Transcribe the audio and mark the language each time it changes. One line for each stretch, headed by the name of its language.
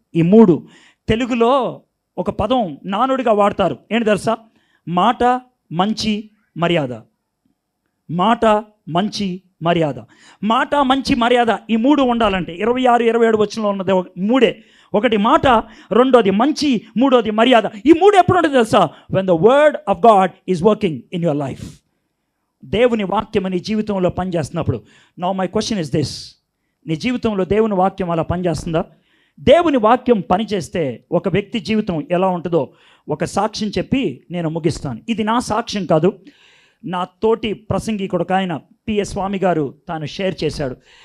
Telugu: ఈ 3 తెలుగులో ఒక పదం నానుడిగా వాడతారు. ఏంటి తెలుసా? మాట, మంచి, మర్యాద. మాట, మంచి, మర్యాద. మాట, మంచి, మర్యాద ఈ 3 ఉండాలంటే 26, 27 వచనంలో ఉన్నది 3. 1 మాట, రెండోది మంచి, మూడోది మర్యాద. ఈ 3 ఎప్పుడు ఉంటుంది తెలుసా?
English: when the word of God is working in your life.
Telugu: దేవుని వాక్యం నీ జీవితంలో పనిచేస్తున్నప్పుడు.
English: now my question is this:
Telugu: నీ జీవితంలో దేవుని వాక్యం అలా పనిచేస్తుందా? దేవుని వాక్యం పనిచేస్తే ఒక వ్యక్తి జీవితం ఎలా ఉంటుందో ఒక సాక్ష్యం చెప్పి నేను ముగిస్తాను. ఇది నా సాక్ష్యం కాదు, నా తోటి ప్రసంగికుడు ఆయన పిఎస్ స్వామి గారు తాను షేర్ చేశాడు.